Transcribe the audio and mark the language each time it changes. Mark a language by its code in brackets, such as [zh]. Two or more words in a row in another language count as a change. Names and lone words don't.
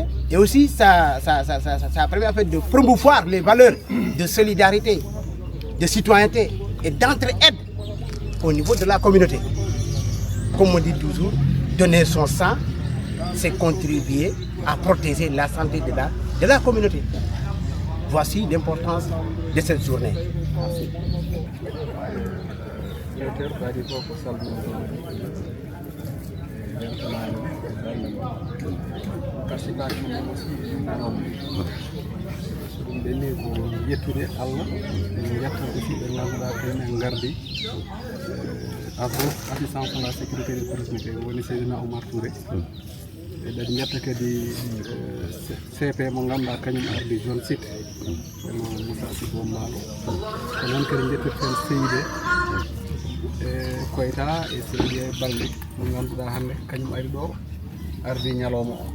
[fr] Et aussi, ça permet en fait de promouvoir les valeurs de solidarité, de citoyenneté et d'entraide au niveau de la communauté. Comme on dit toujours, donner son sang, c'est contribuer à protéger la santé de la communauté. Voici l'importance de cette journée. Merci. [ff] ɗum ko yettude Allah yetta aussi ɓe ngannduɗaa kañumen ngardi [fr] assistance pour la sécurité des tourisme [ff] ko woni Seydina Oumar Touré eɗen jetta kadi CP mo ngannduɗaa kañum ardi [fr] zone site [ff] eno Moussa Sibo Mbaalo ko noon kadi jettirten Seydé e Koyta e Seydé Balde mo ngannduɗaa hannde kañum ari ɗo ardi ñalawma o